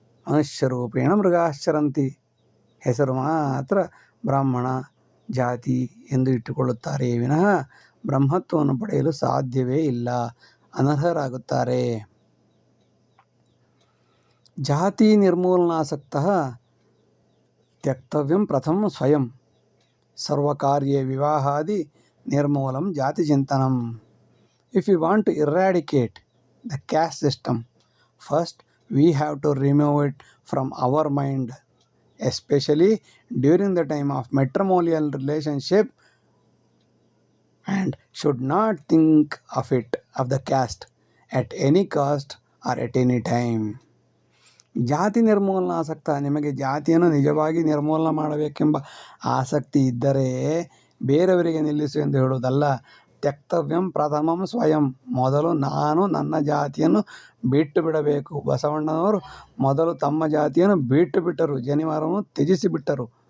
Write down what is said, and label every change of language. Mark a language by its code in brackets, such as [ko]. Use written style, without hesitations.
[sa] ಮನುಷ್ಯರೂಪೇಣ ಮೃಗಾಶ್ಚರಂತಿ, [kn] ಹೆಸರು ಮಾತ್ರ ಬ್ರಾಹ್ಮಣ ಜಾತಿ ಎಂದು ಇಟ್ಟುಕೊಳ್ಳುತ್ತಾರೆ ವಿನಃ ಬ್ರಹ್ಮತ್ವವನ್ನು ಪಡೆಯಲು ಸಾಧ್ಯವೇ ಇಲ್ಲ, ಅನರ್ಹರಾಗುತ್ತಾರೆ. [sa] ಜಾತಿ ನಿರ್ಮೂಲನಾಸಕ್ತಃ ತ್ಯಕ್ತವ್ಯಂ ಪ್ರಥಮಂ ಸ್ವಯಂ ಸರ್ವಕಾರ್ಯೇ ವಿವಾಹಾದಿ ನಿರ್ಮೂಲಂ ಜಾತಿ ಚಿಂತನಂ. [en] If we want to eradicate the caste system, first we have to remove it from our mind, especially during the time of matrimonial relationship, and should not think of the caste at any cost or at any time. [sa] ಜಾತಿ ನಿರ್ಮೂಲನಾಸಕ್ತ, [kn] ನಿಮಗೆ ಜಾತಿಯನ್ನು ನಿಜವಾಗಿ ನಿರ್ಮೂಲನ ಮಾಡಬೇಕೆಂಬ ಆಸಕ್ತಿ ಇದ್ದರೆ ಬೇರೆಯವರಿಗೆ ನಿಲ್ಲಿಸು ಎಂದು ಹೇಳುವುದಲ್ಲ. [sa] ತ್ಯಕ್ತವ್ಯಂ ಪ್ರಥಮಂ ಸ್ವಯಂ, [kn] ಮೊದಲು ನಾನು ನನ್ನ ಜಾತಿಯನ್ನು ಬಿಟ್ಟು ಬಿಡಬೇಕು. ಬಸವಣ್ಣನವರು ಮೊದಲು ತಮ್ಮ ಜಾತಿಯನ್ನು ಬಿಟ್ಟು ಬಿಟ್ಟರು, ಜನಿವಾರವನ್ನು ತ್ಯಜಿಸಿಬಿಟ್ಟರು.